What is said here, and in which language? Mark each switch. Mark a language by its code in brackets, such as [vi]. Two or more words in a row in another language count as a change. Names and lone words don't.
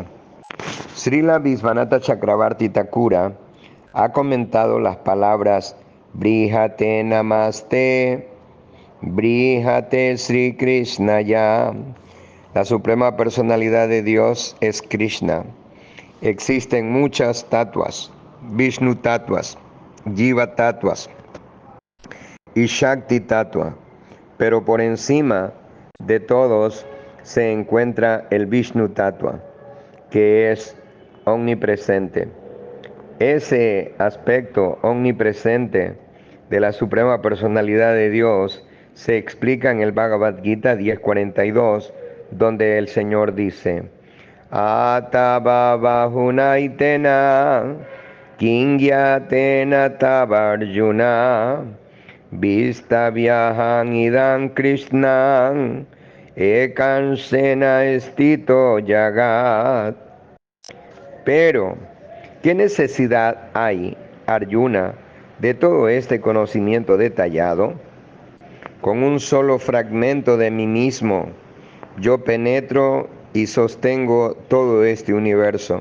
[es] Srila Visvanatha Chakravarti Thakura ha comentado las palabras [sa] Brihate Namaste, Brihate Sri Krishnaya. [es] La suprema personalidad de Dios es Krishna. Existen muchas tatuas, Vishnu tatuas, Jiva tatuas y Shakti tatua, pero por encima de todos se encuentra el Vishnu tatua, que es omnipresente. Ese aspecto omnipresente de la suprema personalidad de Dios se explica en el Bhagavad Gita 10:42, donde el Señor dice: [sa] Atabhahunaitena kingyatena tavarjuna vistavyaham idam krishnan ekansena estito yagat. [es] Pero, ¿qué necesidad hay, Arjuna, de todo este conocimiento detallado? Con un solo fragmento de mí mismo, yo penetro y sostengo todo este universo.